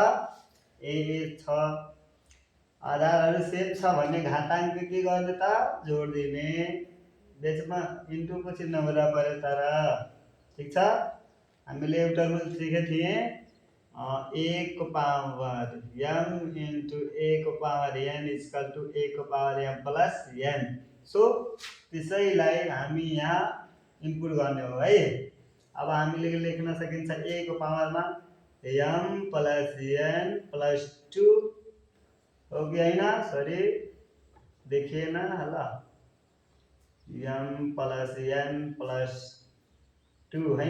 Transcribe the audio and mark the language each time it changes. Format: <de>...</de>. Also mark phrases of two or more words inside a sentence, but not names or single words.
<ne>ए छ। आधारहरु सेम छ भन्ने घाताङ्क के गर्ने त? जोड दिने। बीचमा इन्टु को चिन्ह हुँदा पर्यो तर। ठीक छ? हामीले एउटा रुल सिके थिए a को पावर m into a को पावर n</ne> <en>is equal to</en> <ne>a को पावर m plus n। सो त्यसैलाई हामी यहाँ इनपुट गर्ने हो है। अब हामीले लेख्न सकिन्छ a को पावरमा m plus n plus 2 हो कि हैन? सरी देखिएन होला। m plus n plus 2 हैन?</ne>